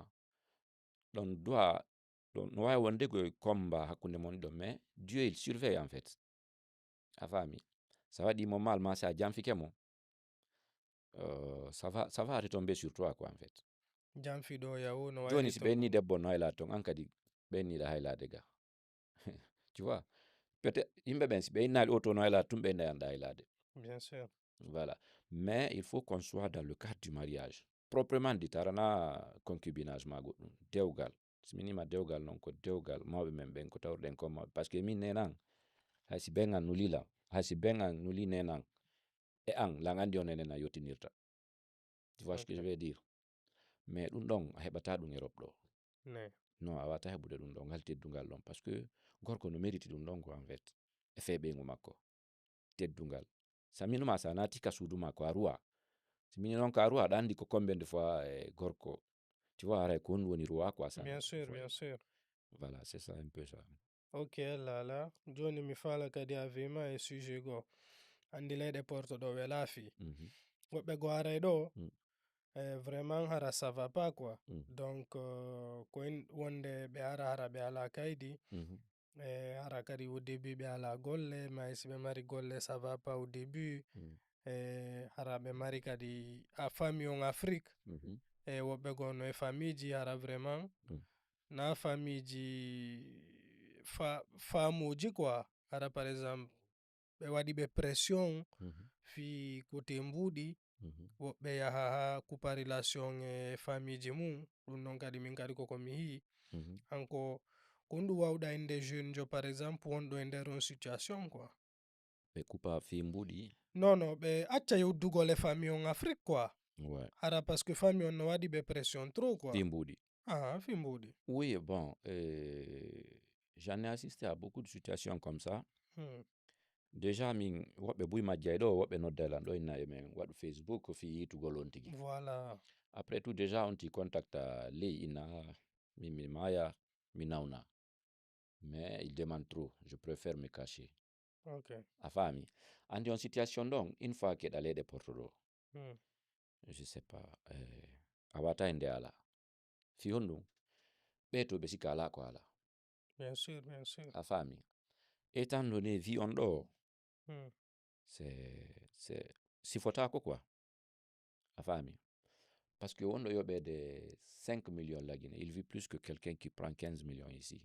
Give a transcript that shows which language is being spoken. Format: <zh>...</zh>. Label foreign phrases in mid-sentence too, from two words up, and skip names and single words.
<ff>Ɗon doit no wawi wonde ko combat hakkunde mon ɗon,</ff> <fr>mais Dieu il surveille, en fait.</fr> <ff>A faami. Sa waɗimo mal ma sa janfike mo,</ff> <fr>ça va retomber sur toi, quoi, en fait.</fr> <ff>Janfiɗo yahu no Joni si ɓe inni waylito debbo no haylade ton, an kadi ɓe inniɗa haylade ga.</ff> <fr>Tu vois, peut-être</fr> <ff>yimɓe ɓen si ɓe innali o to no haylade tun ɓe innayanɗa haylade.</ff> <fr>bien sûr. Voilà. Mais il faut qu'on soit dans le cadre du mariage. Proprement dit,</fr> <ff>arana concubinage ma goɗɗum, dewgal. So mi nima dewgal non ko dewgal mawɓe men ɓen ko tawruɗen ko mawɓe.</ff> <fr>Par ce que</fr> <ff>min nenan, hay si ɓen an nulilan, hay si ɓen an nuli nenan, e an lan andi on enen a yottinirta.</ff> <fr>Tu vois ce que je veux dire?</fr> <ff>Mais ɗum ɗon a heɓata ɗum e roɓɗo. Ne. Non, a wawata heɓude ɗum ɗon ngal teddungal ɗon,</ff> <fr>par ce que</fr> <ff>gorko no mérite ɗum ɗon ko,</ff> <fr>en fait,</fr> <ff>e feɓengu makko, teddungal. Sa minuma sa nati ka suudu makko a ruwa, si mini noon ka ruwa aɗa andi ko</ff> <fr>combien de fois</fr> <ff>gorko,</ff> <fr>tu vois,</fr> <ff>aray ko honɗum woni ruwa,</ff> <fr>quoi, ça. bien sûr, bien sûr. Voilà, c'est ça un peu ça.</fr> <ff>Ok, lala joni mi fala kadi a wima e sujet go andi leyɗe porto ɗo ɓe laafi woɓɓe go aray ɗo vraiment hara</ff> <fr>ça va pas quoi.</fr> <ff>Donc ko wonde ɓe ara hara ɓe ala kaydi, hara kadi</ff> <fr>au début</fr> <ff>ɓe ala golle,</ff> <fr>mais si</fr> <ff>ɓe mari golle</ff> <fr>ça va pas au début,</fr> <ff>hara ɓe mari kadi a</ff> <fr>famille en Afrique,</fr> <ff>e woɓɓe go no e famille ji hara vraiment na famille ji famuji quoi. Hara</ff> <fr>par exemple</fr> <ff>ɓe waɗi ɓe pression fi côté mbuɗi, woɓɓe yaha ha coupa relation e famille ji mum, ɗum non kadi min kadi koko mi yi hanko ko ɗum wawɗa inde jeune jo</ff> <fr>par exemple</fr> <ff>wonɗo e nder on</ff> <fr>situation quoi.</fr> <ff>Ɓe coupa fi mbuɗi.</ff> <fr>Non non,</fr> <ff>ɓe acca yeddugol e</ff> <fr>famille en Afrique quoi. Ouais.</fr> <ff>Hara parce que famille on no waɗi ɓe</ff> <fr>pression trop quoi.</fr> <ff>Fi mbuɗi. Fi mbuɗi.</ff> <fr>Oui, bon, j'en ai assisté à beaucoup de situations comme ça.</fr> <ff>Déjà min woɓɓe buy majjay ɗo woɓɓe noddaylan ɗo inna e men waɗu Facebook fi yitugol on tigi.</ff> <fr>Voilà. Après tout déjà</fr> <ff>on ti contacta ley inna min mi maya mi nawna,</ff> <fr>mais il demande trop, je préfère me cacher. Ok.</fr> <ff>A faami. Andi on situation ɗon</ff> <fr>une fois</fr> <ff>keɗa leyɗe porto ɗo,</ff> <fr>je sais pas,</fr> <ff>a wata e nde ala fi honɗum ɓe to ɓe sika ala ko ala.</ff> <fr>Bien sûr, bien sûr.</fr> <ff>A faami.</ff> <fr>Étant donné vie on ɗo, c'est sifotako quoi.</fr> <ff>A faami.</ff> <fr>Parce que on doit de 5 millions là, il vit plus que quelqu'un qui prend 15 millions ici.</fr>